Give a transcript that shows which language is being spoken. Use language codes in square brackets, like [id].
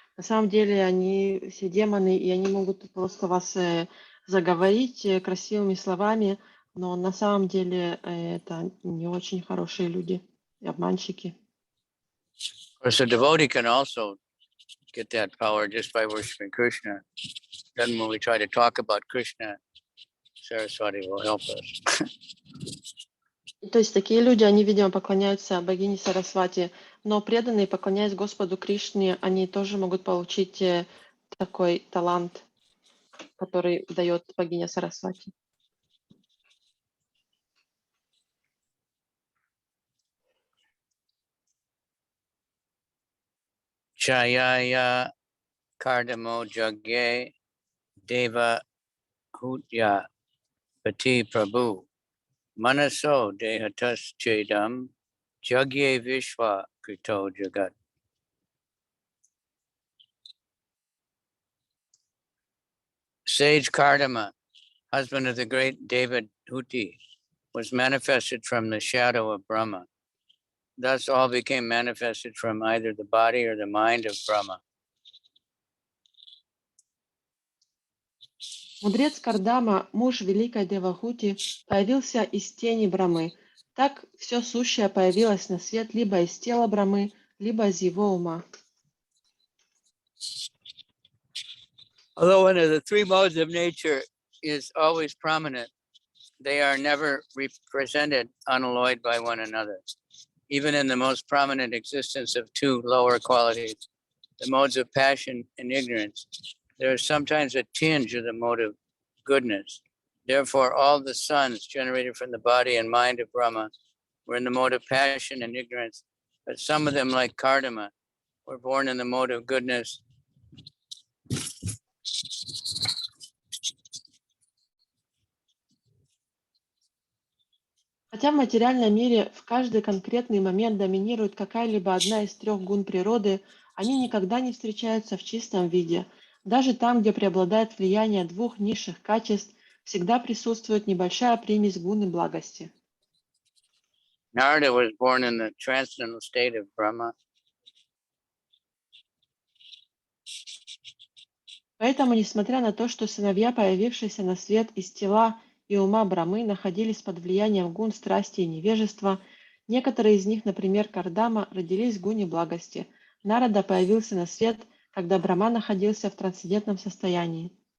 [ru] На самом деле они все демоны, и они могут просто вас заговорить красивыми словами, но на самом деле это не очень хорошие люди и обманщики. [en] Of course, a devotee can also get that power just by worshiping Krishna. Then when we try to talk about Krishna, Saraswati will help us. [ru] То есть такие люди, они, видимо, поклоняются богине Сарасвати, но преданные, поклоняясь Господу Кришне, они тоже могут получить такой талант, который дает богиня Сарасвати. [sa] Chayaya Kardamo Jagye Deva Hutya Pati Prabhu Manaso Dehatas Chedam Jagye Vishwa Krito Jagat. [en] Sage Kardama, husband of the great David Huti, was manifested from the shadow of Brahma. Thus all became manifested from either the body or the mind of Brahma. [ru] Мудрец Кардама, муж великой Девахути, появился из тени Брамы. Так все сущее появилось на свет либо из тела Брамы, либо из его ума. [en] Although one of the three modes of nature is always prominent, they are never represented unalloyed by one another. Even in the most prominent existence of two lower qualities, the modes of passion and ignorance, there is sometimes a tinge of the mode of goodness. Therefore, all the sons generated from the body and mind of Brahma were in the mode of passion and ignorance, but some of them, like Kardama, were born in the mode of goodness. [ru] Хотя в материальном мире в каждый конкретный момент доминирует какая-либо одна из трех гун природы, они никогда не встречаются в чистом виде. Даже там, где преобладает влияние двух низших качеств, всегда присутствует небольшая примесь гуны благости. [en] Narada was born in the transcendental state of Brahma. [ru] Поэтому, несмотря на то, что сыновья, появившиеся на свет из тела и ума Брамы, находились под влиянием гун страсти и невежества, некоторые из них, например, Кардама, родились в гуне благости. Нарада появился на свет, когда Брама находился в трансцендентном состоянии.